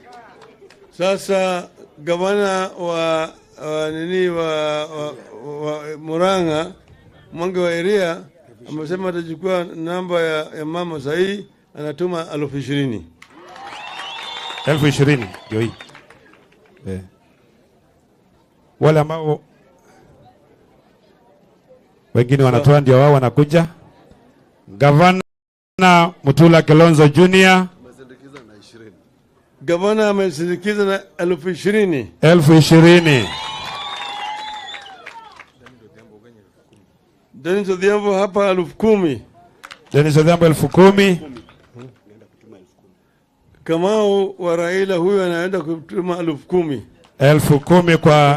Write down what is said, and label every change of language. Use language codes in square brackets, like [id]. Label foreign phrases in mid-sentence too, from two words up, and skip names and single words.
[sw] Sasa gavana wa Murang'a Mwangi wa area amesema atachukua namba ya mama sahi, anatuma 20,000. 20,000 ndio hii. Wale ambao wengine wanatoa ndio wao wanakuja. Gavana Mutula Kilonzo Junior gavana amesindikiza na 20,000. 20,000. Dennis Odhiambo hapa 10,000. Dennis Odhiambo 10,000. Kamau wa Raila huyu anaenda kutuma 10,000. 10,000 kwa